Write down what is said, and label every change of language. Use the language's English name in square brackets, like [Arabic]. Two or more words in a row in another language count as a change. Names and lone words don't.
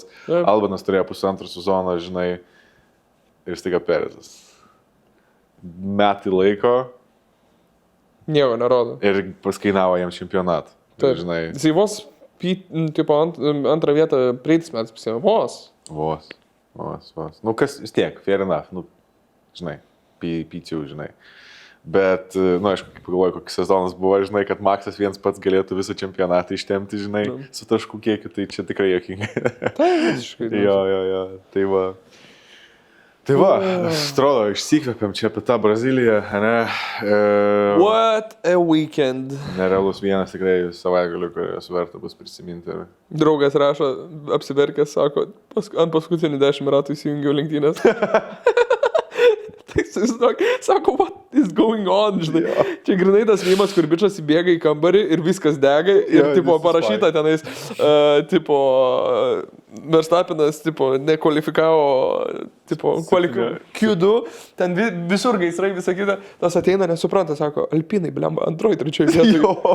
[Lithuanian] Albonas turėjo pusantrų sezoną, žinai, ir staiga Perezas. Metai laiko. Nieko nerodo. Ir paskainavo jam čempionatą. Žinai. Jisai vos, antrą vietą praeitis metais pasėmė. Vos. Kas vis tiek, [English] fair enough. [Lithuanian] Žinai, P2, žinai. Bet, aišku, kaip pagalvoju, koks sezonas buvo, žinai, kad Maksas viens pats galėtų visą čempionatą ištemti, žinai, su taškų kiekiu, tai čia tikrai jokinga. Tai visiškai. Jo. Tai va, atrodo, išsikvėpiam čia apie tą Braziliją, ne? [English] What a weekend. [Lithuanian] Nerealus vienas tikrai savaitgalių, kurios verta bus prisiminti. Draugas rašo, apsiverkęs, sako, ant paskutinių 10 ratų įsijungiau lenktynės. jis sako, [English] what is going on, [Lithuanian] žinai. Čia grinai tas vymas, kur bičas įbėga į kambarį ir viskas dega ir, tipo, parašyta tenais, tipo, Verstapinas, tipo, nekvalifikavo, tipo, Q2, ten visur gaisrai, visą kitą, tas ateina, nesupranta, sako, Alpinai, blemba, antroji, trečioji vietoje.